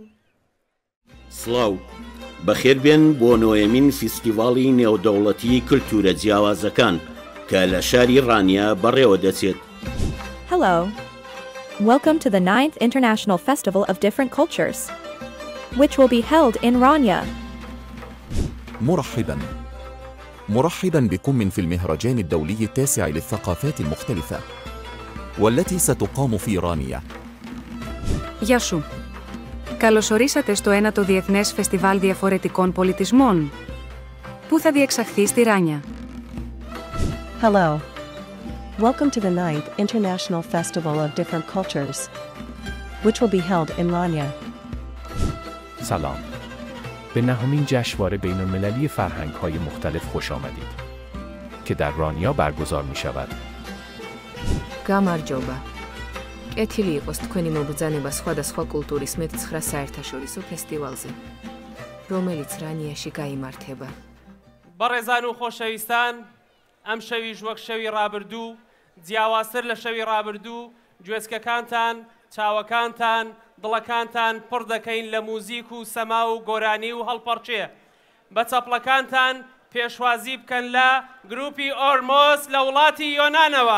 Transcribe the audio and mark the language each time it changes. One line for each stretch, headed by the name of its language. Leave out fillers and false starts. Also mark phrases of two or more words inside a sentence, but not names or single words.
Central Kurdish: سڵاو بەخێر بێن بۆ نۆیەمین فیستیڤاڵی نێودەوڵەتی کلتورە جیاوازەکان کە لە شاری ڕانیا بەڕێوە دەچێت.
English: Hello. Welcome to the 9th International Festival of Different Cultures, which will be held in Rania.
Arabic: مرحبا بكم في المهرجان الدولي التاسع للثقافات المختلفة والتي ستقام في رانيا.
Greek: Γεια σου. Καλωσορίσατε στο ένατο Διεθνές Φεστιβάλ Διαφορετικών Πολιτισμών, που θα διεξαχθεί στη Ράνια.
English: Hello. Welcome to the 9th International Festival of Different Cultures, which will be held in Rania.
Persian: سلام. به نهمین جشنواره بین‌المللی فرهنگ‌های مختلف خوش آمدید که در رانیا برگزار می‌شود.
Georgian: გამარჯობა. კეთილი იყოს თქვენი მობრძანება სხვადასხვა კულტურის მე-9 საერთაშორისო ფესტივალზე, რომელიც რანიაში გაიმართება.
Central Kurdish: بەڕێزان و خۆشەویستان، ئەم شەویش وەک شەوی ڕابردوو، جیاوازتر لە شەوی ڕابردوو، گوێچکەکانتان، چاوەکانتان، دڵەکانتان پڕ دەکەین لە موزیک و سەما و گۆرانی و هەڵپەڕچێ. بە چەپڵەکانتان پێشوازی بکەن لە گروپی ئۆرمۆس لە وڵاتی یۆنانەوە.